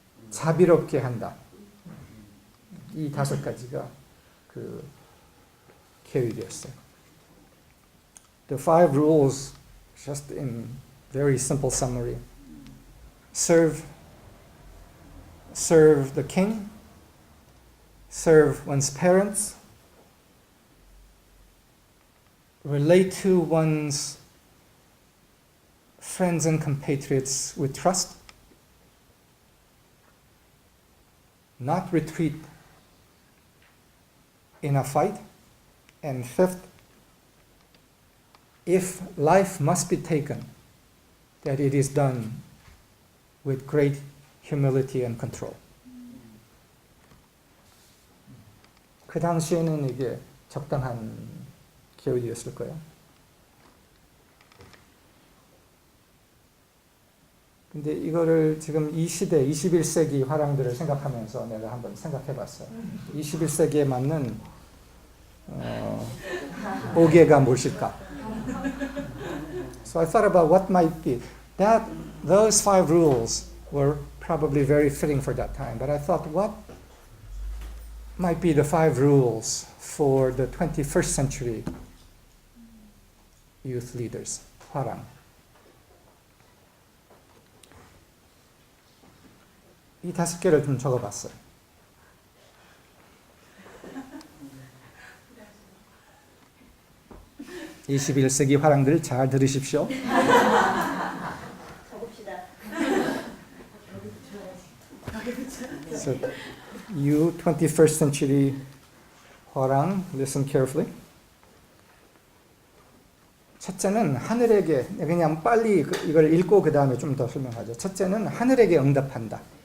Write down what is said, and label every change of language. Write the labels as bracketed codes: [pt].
[ko] 자비롭게 한다. 이 5가지가 그 계획이었어요. [en] The 5 rules, just in very simple summary. Serve the king, serve one's parents, relate to one's friends and compatriots with trust, not retreat in a fight, and 5th, if life must be taken, that it is done with great humility and control. [ko] 그 당시에는 이게 적당한 계획이었을 거예요. 근데 이거를 지금 이 시대, 21세기 화랑들을 생각하면서 내가 한번 생각해 봤어요. 21세기에 맞는 오계가 무엇일까? [en] So I thought about what might be. Those 5 rules were probably very fitting for that time, but I thought, what might be the 5 rules for the 21st century youth leaders? [ko] 화랑. 이 5개를 좀 적어봤어요. (21세기) 화랑들 잘 들으십시오. [en] So, you 21st century 화랑, listen carefully. [ko] 첫째는 하늘에게, 그냥 빨리 이걸 읽고 그 다음에 좀 더 설명하죠. 첫째는 하늘에게 응답한다.